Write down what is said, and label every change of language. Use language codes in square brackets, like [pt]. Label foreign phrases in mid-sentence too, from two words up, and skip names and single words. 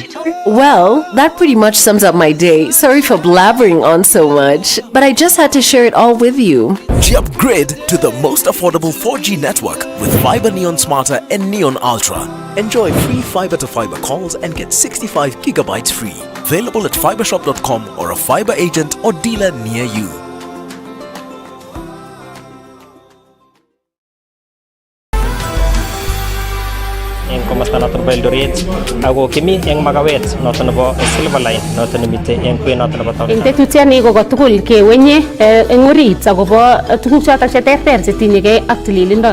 [en] Well, that pretty much sums up my day. Sorry for blabbering on so much, but I just had to share it all with you. Upgrade to the most affordable 4G network with Fiber Neon Smarter and Neon Ultra. Enjoy free fiber to fiber calls and get 65 gigabytes free. Available at fibershop.com or a fiber agent or dealer near you. [kln] Eng komasta noton bo Eldoret ako kimi eng makawet noton nebo Silver Line noton nemite eng kwen noton nebo town. Eng tetutiani ko tugul kewenye eng orit akobo tuguk chotok cheterter chetinyegei ak tililindo.